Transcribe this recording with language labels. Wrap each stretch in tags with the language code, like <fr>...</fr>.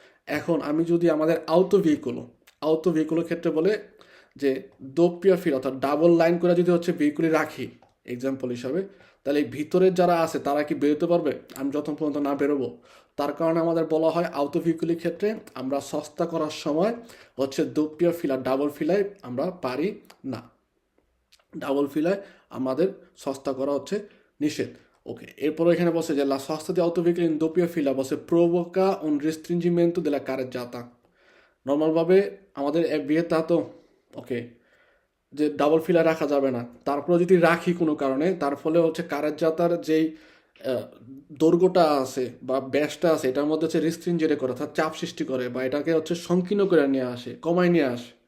<bn>এখন আমি যদি আমাদের আউটো ভেহিকুলের ক্ষেত্রে বলে যে দোপিয়া ফিল অর্থাৎ ডাবল লাইন করে যদি হচ্ছে ভেহিকুলে রাখি এক্সাম্পল হিসাবে, তাহলে এই ভিতরের যারা আছে তারা কি বেরোতে পারবে আমি যতক্ষণ পর্যন্ত না বেরোবো? তার কারণে আমাদের বলা হয় আউটো ভেহিকুলের ক্ষেত্রে আমরা সস্তা করার সময় হচ্ছে দোপিয়া ফিলা ডাবল ফিলায় আমরা পারি না। ডাবল ফিলায় আমাদের সস্তা করা হচ্ছে নিষেধ। ওকে, এরপর এখানে বসে যে</bn> <it>la sosta di autoveicoli in doppia fila বসে provoca un restringimento della carreggiata।</it> <bn>নর্মালভাবে আমাদের বিয়েটা তো ওকে যে ডাবল ফিলার রাখা যাবে না, তারপরে যদি রাখি কোনো কারণে তার ফলে হচ্ছে কারের যেই দৈর্ঘ্যটা আছে বা ব্যাসটা আছে এটার মধ্যে হচ্ছে রিস্ট্রিঞ্জেট করে অর্থাৎ চাপ সৃষ্টি করে বা এটাকে হচ্ছে সংকীর্ণ করে নিয়ে আসে, কমায় নিয়ে আসে।</bn>